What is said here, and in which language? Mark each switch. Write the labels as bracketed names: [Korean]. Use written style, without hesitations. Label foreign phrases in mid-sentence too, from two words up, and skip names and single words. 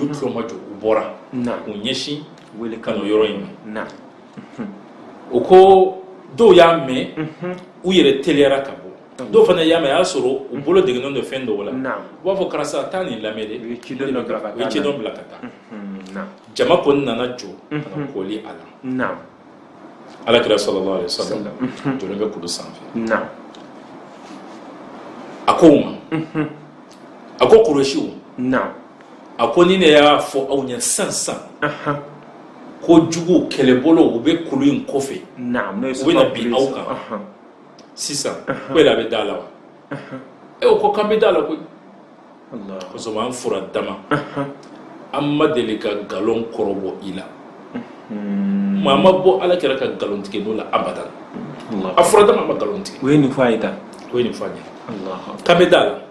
[Bambara] tulomajɔ u bɔra k'u ɲɛsin ka n'o yɔrɔ in ma o ko dɔw y'a mɛn u yɛrɛ teliyara ka bɔ dɔw fana y'a mɛn a y'a sɔrɔ u bolo degennen don fɛn dɔw la u b'a fɔ karisa taa nin lamɛn dɛ u ye cidɔn bila ka taa jama kɔni nana jɔ ka na kɔli a la Alakira [Arabic] صلى الله عليه وسلم [Bambara] jɔlen bɛ kulu sanfɛ a ko u ma a ko Kurɛšiw a ko ni ne y'a fɔ aw ɲɛ sisan ko jugu kɛlɛbolo u bɛ kulu in kɔfɛ u bɛna bin aw kan sisan ko yɛrɛ a bɛ da la wa o ko k'an bɛ da la koyi kosɔbɛ an fura dama an ma deli ka nkalon kɔrɔbɔ i la maa ma bɔ Alakira ka nkalon tigɛ n'o la abadan a fura dama ma nkalon tigɛ o ye nin fɔ a ye tan o ye nin fɔ a ɲɛ k'an bɛ da la